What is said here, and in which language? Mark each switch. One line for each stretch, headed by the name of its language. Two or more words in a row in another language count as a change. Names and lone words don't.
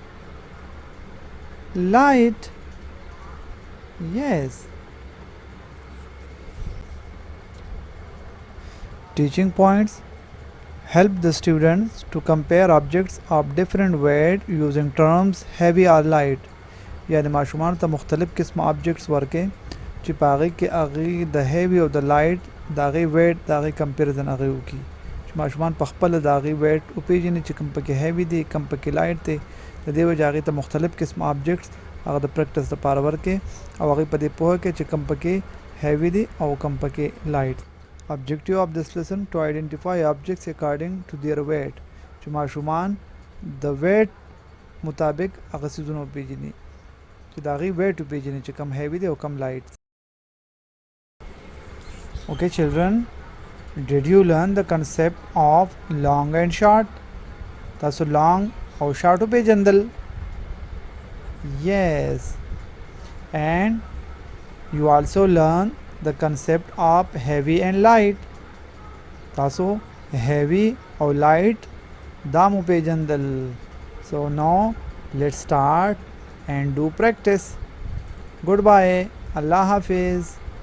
English: Light. Yes. Teaching points: help the students to compare objects of different weight using terms heavy or light.
Pashto: یعنی ماشومان ته مختلف قسم objects ورکې چې په هغې کې هغې د heavy او د light د هغې weight د هغې comparison هغې وکړي چې ماشومان په خپله د هغې weight وپېژني چې کوم پکې heavy دی کوم پکې light دی د دې وجې هغې ته مختلف قسم objects هغه د practice لپاره ورکې او هغې په دې پوهه کې چې کوم پکې heavy دی او کوم پکې light.
English: Objective of this lesson to identify objects according to their weight
Pashto: چې ماشومان د weight مطابق هغه څیزونه وپېژني چې د هغې weight وپېژني چې کم heavy دی او کم light.
English: Okay children, did you learn the concept of long and short?
Pashto: تاسو long او short وپېژندل؟
English: Yes, and you also learn the concept of heavy and light.
Pashto: تاسو heavy او light دا مو پیژندل.
English: So now let's start and do practice.
Urdu: Goodbye. Allah Hafiz.